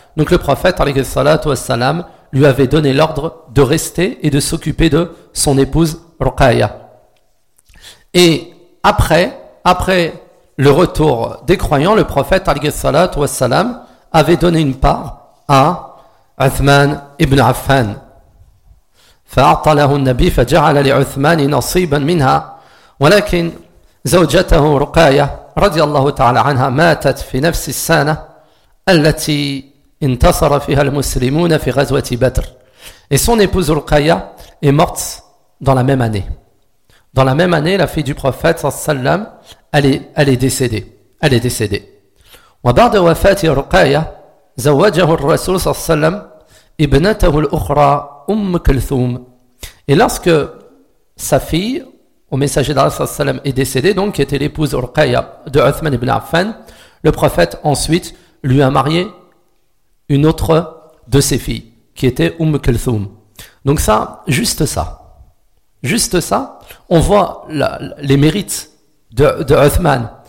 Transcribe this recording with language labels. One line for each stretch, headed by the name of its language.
French: Donc le prophète alayhi salatu wa sallam lui avait donné l'ordre de rester et de s'occuper de son épouse Ruqayya. Et après le retour des croyants, le prophète alayhi salatu wa sallam avait donné une part à Uthman ibn Affan.
Arabic: فأعطى له النبي فجعل لعثمان نصيبا منها ولكن زوجته رقاية رضي الله تعالى عنها ماتت في نفس السنة التي انتصر فيها المسلمون في غزوة بدر.
French: Et son épouse Ruqayya est morte dans la même année. Dans la même année, la fille du prophète sallallahu alayhi wa sallam, elle est décédée.
Arabic: وبعد وفاة رقاية زوجه الرسول صلى الله عليه وسلم ابنته الأخرى أم كلثوم.
French: Et lorsque sa fille, au messager d'Allah, est décédée, donc qui était l'épouse Ruqayya de Uthman ibn Affan, le prophète ensuite lui a marié une autre de ses filles, qui était Umm Kulthum. Donc ça, juste ça, on voit les mérites de Uthman.